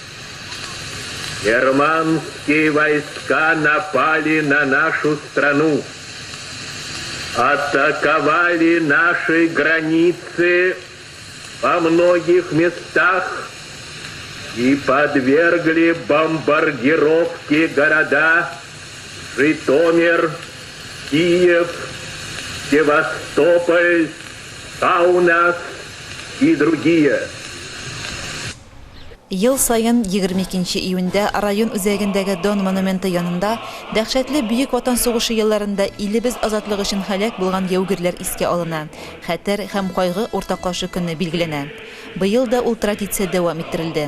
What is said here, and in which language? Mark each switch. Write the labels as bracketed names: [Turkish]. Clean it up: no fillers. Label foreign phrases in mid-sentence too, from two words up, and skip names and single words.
[Russian] германские войска напали на нашу страну, атаковали наши границы во многих местах и подвергли бомбардировке города Житомир, Киев, Севастополь, Каунас и другие. [Tatar] Ел сайын 22 июньдә район үзәгендәге Дон монументы янында дәһшәтле бөек ватан сугышы елларында илебез азатлыгы өчен һәлак булган яугирләр искә алына. Хәтер һәм кайгы уртаклашу көне билгеләнә. Быел да ул традиция дәвам иттерелде.